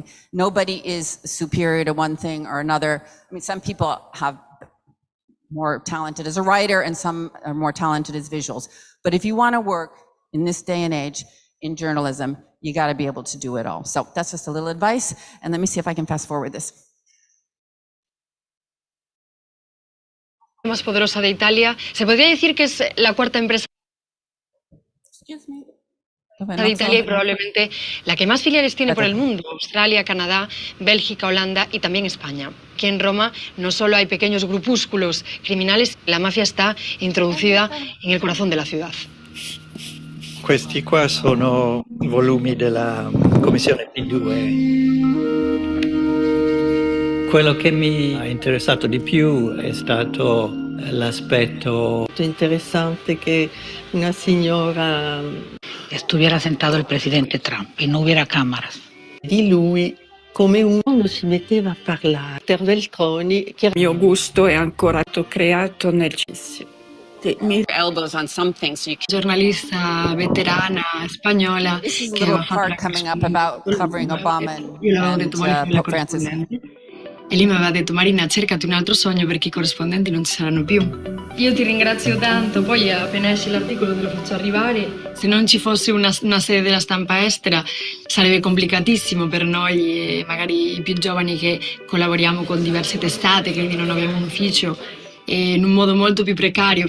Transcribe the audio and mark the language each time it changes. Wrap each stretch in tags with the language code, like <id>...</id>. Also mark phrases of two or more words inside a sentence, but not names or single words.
<en>Nobody is superior to one thing or another. I mean, some people have more talented as a writer and some are more talented as visuals. But if you want to work in this day and age in journalism, you got to be able to do it all. So that's just a little advice. And let me see if I can fast forward this.</en> <es>Más poderosa de Italia. Se podría decir que es la cuarta empresa de Italia y probablemente la que más filiales tiene por el mundo. Australia, Canadá, Bélgica, Holanda y también España. Aquí en Roma no solo hay pequeños grupúsculos criminales, la mafia está introducida en el corazón de la ciudad.</es> <it>Questi qua sono i volumi della commissione P2. Quello che mi ha interessato di più è stato l'aspetto interessante che una signora</it> <es>estuviera sentado el presidente Trump y no hubiera cámaras.</es> <it>Di lui come uno si metteva a parlare per Veltroni, che il mio gusto è ancora creato nel</it> <en>elbows on something so you can...</en> <it>Giornalista veterana spagnola.</it> <en>This is a little part coming up about covering Obama and Pope Francis.</en> <it>E lì mi aveva detto: Marina, cercati un altro sogno perché i corrispondenti non ci saranno più. Io ti ringrazio tanto, poi appena esce l'articolo te lo faccio arrivare. Se non ci fosse una sede della Stampa estera sarebbe complicatissimo per noi, magari i più giovani che collaboriamo con diverse testate, quindi non abbiamo un ufficio, in un modo molto più precario.</it>